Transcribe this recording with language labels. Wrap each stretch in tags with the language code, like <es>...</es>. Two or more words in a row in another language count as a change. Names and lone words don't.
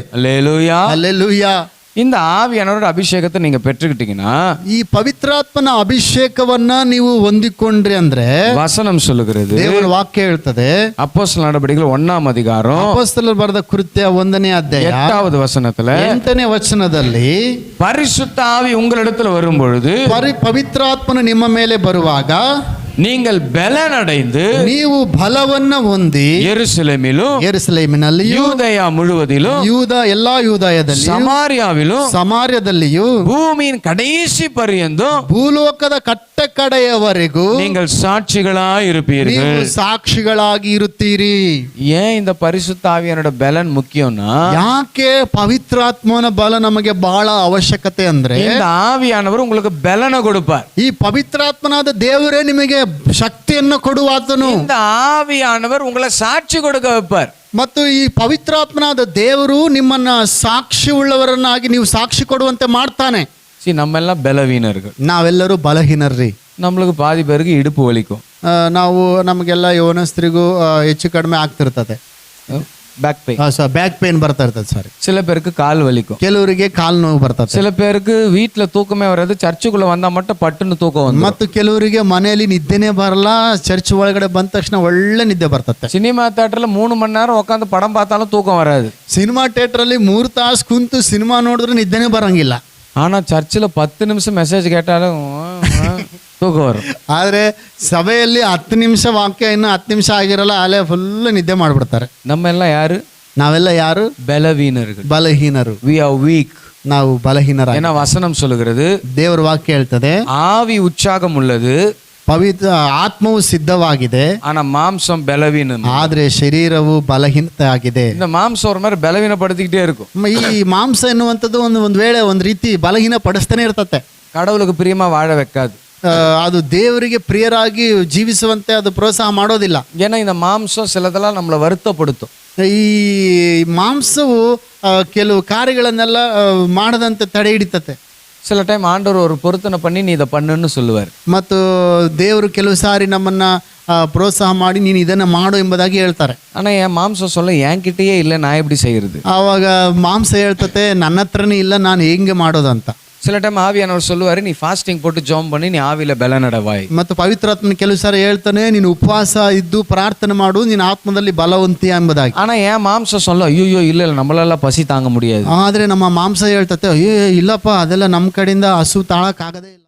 <ta>அல்லேலூயா, அல்லேಲೂಯಾ. இந்த ஆவியானவரோட அபிஷேகத்தை நீங்க பெற்றுக்கிட்டீங்கன்னா,</ta> <kn>ಈ ಪವಿತ್ರಾತ್ಮನ ಅಭಿಷೇಕವನ್ನ ನೀವು ಹೊಂದಿಕೊಂಡ್ರಿ ಅಂದ್ರೆ,</kn> <ta>வசனம் சொல்லுகிறது,</ta> <kn>ದೇವರ ವಾಕ್ಯ ಹೇಳ್ತದೆ,</kn> <ta>அப்போஸ்தலர் நடபடிகள் 1ஆம் அதிகாரம்</ta> <kn>ಅಪೊಸ್ತಲರು ಬರೆದ ಕೃತ್ಯ 1ನೇ ಅಧ್ಯಾಯ</kn> <ta>8வது வசனத்துல,</ta> <kn>8ನೇ ವಚನದಲ್ಲಿ,</kn> <ta>பரிசுத்த ஆவி உங்களிடத்துல வரும் பொழுது</ta> <kn>ಪವಿತ್ರಾತ್ಮನು ನಿಮ್ಮ ಮೇಲೆ ಬರುವಾಗ</kn> <ta>நீங்கள் பலனடைந்து</ta> <kn>ನೀವು ಬಲವನ್ನ ಹೊಂದಿ</kn> <ta>ಯೆರೂಸಲೇಮಿலும் ಯೂದಯ முழுவதிலும்</ta> <kn>ಎಲ್ಲಾ ಯೂದಾಯದಲ್ಲಿ ಸಮಾರ್ಯದಲ್ಲಿಯೂ</kn> <ta>பூமியின் கடைசி பரியந்தம்</ta> <kn>ಭೂಲೋಕದ ಕಟ್ಟಕಡೆಯವರೆಗೂ</kn> <ta>நீங்கள் சாட்சிகளாய் இருப்பீர்கள்.</ta> <kn>ಸಾಕ್ಷಿಗಳಾಗಿ ಇರುತ್ತೀರಿ.</kn> <ta>ஏன் இந்த பரிசுத்த ஆவியானோட பலன் முக்கியம்னா,</ta> <kn>ಯಾಕೆ ಪವಿತ್ರಾತ್ಮನ ಬಲ ನಮಗೆ ಬಹಳ ಅವಶ್ಯಕತೆ ಅಂದ್ರೆ,</kn> <ta>இந்த ஆவியானவர் உங்களுக்கு பலனை கொடுப்பார்.</ta> <kn>ಈ ಪವಿತ್ರಾತ್ಮನಾದ ದೇವರೇ ನಿಮಗೆ ಶಕ್ತಿಯನ್ನು ಕೊಡುವಾತನು.</kn> <ta>இந்த ஆவியானவர் உங்களை சாட்சி கொடுக்க வைப்பார்.</ta> <kn>ಮತ್ತು ಈ ಪವಿತ್ರಾತ್ಮನಾದ ದೇವರು ನಿಮ್ಮನ್ನ ಸಾಕ್ಷಿ ಉಳ್ಳವರನ್ನಾಗಿ ನೀವು ಸಾಕ್ಷಿ ಕೊಡುವಂತೆ ಮಾಡ್ತಾನೆ.</kn> <ta>நம்மெல்லாம் பலவீனர்கள்.</ta> <kn>ನಾವೆಲ್ಲರೂ ಬಲಹೀನರ್ರಿ.</kn> <ta>நம்மளுக்கு பாதி பேருக்கு இடுப்பு வலிக்கும்,</ta> <kn>ನಾವು ನಮಗೆಲ್ಲ ಯವನಸ್ಥರಿಗೂ ಹೆಚ್ಚು ಕಡಿಮೆ ಆಗ್ತಿರ್ತದೆ,</kn> <en>back pain. back pain</en> <kn>ಬರ್ತಾ ಇರ್ತದೆ ಸರ್.</kn> <ta>சில பேருக்கு கால் வலிக்கும்,</ta> <kn>ಕೆಲವರಿಗೆ ಕಾಲು ನೋವು ಬರ್ತದೆ,</kn> <ta>சில பேருக்கு வீட்டுல தூக்கமே வராது, சர்ச்சுக்குள்ள வந்தா மட்டும் பட்டுன்னு தூக்கம் வந்து.</ta> <kn>ಮತ್ತು ಕೆಲವರಿಗೆ ಮನೆಯಲ್ಲಿ ನಿದ್ದೆನೇ ಬರಲ್ಲ, ಚರ್ಚ್ ಒಳಗಡೆ ಬಂದ ತಕ್ಷಣ ಒಳ್ಳೆ ನಿದ್ದೆ ಬರ್ತದೆ.</kn> <ta>சினிமா தியேட்டர்ல 3 மணி நேரம் உட்காந்து படம் பார்த்தாலும் தூக்கம் வராது.</ta> <kn>ಸಿನಿಮಾ ಥಿಯೇಟರ್ ಅಲ್ಲಿ 3 ತಾಸು ಕುಂತು ಸಿನಿಮಾ ನೋಡಿದ್ರೆ ನಿದ್ದೆನೇ ಬರಂಗಿಲ್ಲ.</kn> <ta>ஆனா சர்ச்சில் 10 நிமிஷம் மெசேஜ் கேட்டாலும் தூக்கம் வரும்.</ta> <kn>ಆದ್ರೆ ಸಭೆಯಲ್ಲಿ 10 ನಿಮಿಷ ವಾಕ್ಯ ಇನ್ನು 10 ನಿಮಿಷ ಆಗಿರಲ್ಲ, ಅಲ್ಲೇ ಫುಲ್ ನಿದ್ದೆ ಮಾಡ್ಬಿಡ್ತಾರೆ.</kn> <ta>நம்ம எல்லாம் யாரு?</ta> <kn>ನಾವೆಲ್ಲ ಯಾರು?</kn> <ta>பலவீனர்கள்.</ta> <kn>ಬಲಹೀನರು.</kn> <en>we are weak.</en> <kn>ನಾವು ಬಲಹೀನರ.</kn> <ta>ஏன்னா வசனம் சொல்லுகிறது,</ta> <kn>ದೇವರ ವಾಕ್ಯ ಹೇಳ್ತದೆ,</kn> <ta>ஆவி உற்சாகம் உள்ளது,</ta> <kn>ಪವಿತ್ರ ಆತ್ಮವು ಸಿದ್ಧವಾಗಿದೆ,</kn> <ta>ஆனா மாம்சம் பலவீனம்.</ta> <kn>ಆದ್ರೆ ಶರೀರವು ಬಲಹೀನತೆ ಆಗಿದೆ.</kn> <ta>இந்த ಮಾಂಸ ஒரு மாதிரி பலவீனப்படுத்திக்கிட்டே இருக்கும்.</ta> <kn>ಈ ಮಾಂಸ ಎನ್ನುವಂಥದ್ದು ಒಂದು ವೇಳೆ ಒಂದು ರೀತಿ ಬಲಹೀನ ಪಡಿಸ್ತಾನೆ ಇರ್ತತೆ.</kn> <ta>கடவுளுக்கு பிரியமா வாழ வைக்காது.</ta> <kn>ಅದು ದೇವರಿಗೆ ಪ್ರಿಯರಾಗಿ ಜೀವಿಸುವಂತೆ ಅದು ಪ್ರೋತ್ಸಾಹ ಮಾಡೋದಿಲ್ಲ.</kn> <ta>ஏன்னா இந்த மாம்சம் சிலதெல்லாம் நம்மளை வருத்தப்படுத்தும்.</ta> <kn>ಈ ಮಾಂಸವು ಕೆಲವು ಕಾರ್ಯಗಳನ್ನೆಲ್ಲ ಮಾಡದಂತೆ ತಡೆ ಹಿಡಿತತೆ.</kn> <ta>சில டைம் ஆண்டவர் ஒரு பொருத்தனை பண்ணி நீ இதை பண்ணுன்னு சொல்லுவார்.</ta> <kn>ಮತ್ತು ದೇವರು ಕೆಲವು ಸಾರಿ ನಮ್ಮನ್ನ ಪ್ರೋತ್ಸಾಹ ಮಾಡಿ ನೀನು ಇದನ್ನ ಮಾಡು ಎಂಬುದಾಗಿ ಹೇಳ್ತಾರೆ.</kn> <ta>ஆனா என் மாம்சம் சொல்ல என்கிட்டயே இல்லை, நான் எப்படி செய்யறது?</ta> <kn>ಆವಾಗ ಮಾಂಸ ಹೇಳ್ತತೆ, ನನ್ನ ಹತ್ರನೇ ಇಲ್ಲ, ನಾನು ಹೆಂಗೆ ಮಾಡೋದು ಅಂತ.</kn> <ta>சில டைம் ஆவியானவர் சொல்லுவாரு, நீ ஃபாஸ்டிங் போட்டு ஜெபம் பண்ணி நீ ஆவியில பலனடைவாய்.</ta> <kn>ಮತ್ತು ಪವಿತ್ರಾತ್ಮನ ಕೆಲವು ಸಾರಿ ಹೇಳ್ತಾನೆ, ನೀನು ಉಪವಾಸ ಇದ್ದು ಪ್ರಾರ್ಥನೆ ಮಾಡು, ನೀನು ಆತ್ಮದಲ್ಲಿ ಬಲವಂತಿ ಎಂಬುದಾಗಿ.</kn> <ta>ஆனா என் மாம்சம் சொல்ல, ஐயோ இல்ல நம்மளால பசி தாங்க முடியாது.</ta> <kn>ಆದ್ರೆ ನಮ್ಮ ಮಾಂಸ ಹೇಳ್ತತೆ, ಅಯ್ಯೋ ಇಲ್ಲಪ್ಪ, ಅದೆಲ್ಲ ನಮ್ಮ ಕಡೆಯಿಂದ ಹಸು ತಾಳಕ್ಕಾಗದೇ ಇಲ್ಲ.</kn>